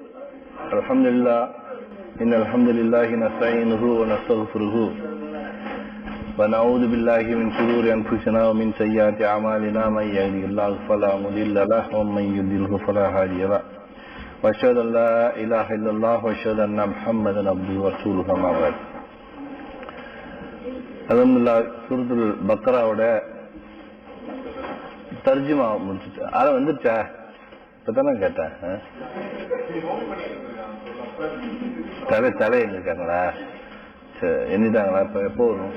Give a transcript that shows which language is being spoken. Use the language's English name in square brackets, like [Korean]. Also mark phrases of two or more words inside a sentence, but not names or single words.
[Arabic] الحمد لله إن الحمد لله نستعينه ونستغفره ونعوذ بالله من شرور أنفسنا ومن سيئات أعمالنا من يهده الله فلا مضل له ومن يضلل فلا هادي له وأشهد أن لا إله إلا الله وأشهد أن محمدا عبده ورسوله أما بعد. [Tamil] அல்ஹம்துலில்லாஹ் சூரத்துல் பக்ராவோட தர்ஜுமா முடிச்சுட்டு அதை வந்துருச்சா இப்பதானே கேட்டேன். தலை எங்க இருக்காங்களா? சரி எண்ணிட்டாங்களா? இப்போ எப்போ வரும்?